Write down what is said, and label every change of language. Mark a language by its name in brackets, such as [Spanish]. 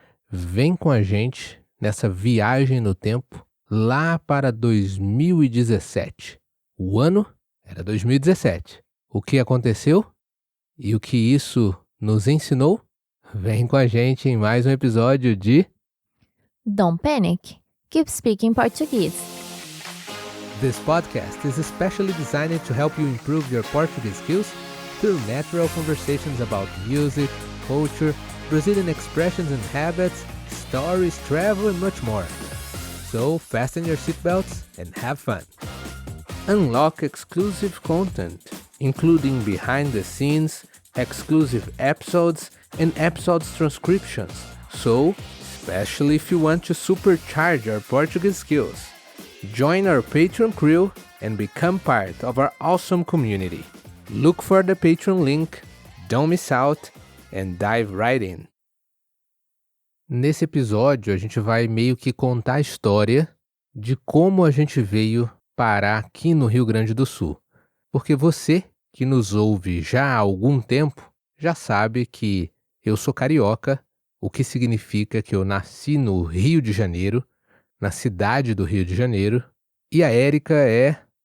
[Portuguese] Vem com a gente nessa viagem no tempo lá para 2017. O ano era 2017. O que aconteceu e o que isso nos ensinou? Vem com a gente em mais um episódio de [English] Don't panic. Keep speaking Portuguese. This podcast is especially designed to help you improve your Portuguese skills through natural conversations about music, culture, Brazilian expressions and habits, stories, travel, and much more. So fasten your seatbelts and have fun. Unlock exclusive content, including behind the scenes, exclusive episodes, and episodes transcriptions. So, especially if you want to supercharge your Portuguese skills. Join our Patreon crew and become part of our awesome community. Look for the Patreon link, don't miss out, and dive right in. [Portuguese] Nesse episódio, a gente vai meio que contar a história de como a gente veio parar aqui no Rio Grande do Sul. Porque você, que nos ouve já há algum tempo, já sabe que eu sou carioca, o que significa que eu nasci no Rio de Janeiro, na cidade do Rio de Janeiro, e a Érica é...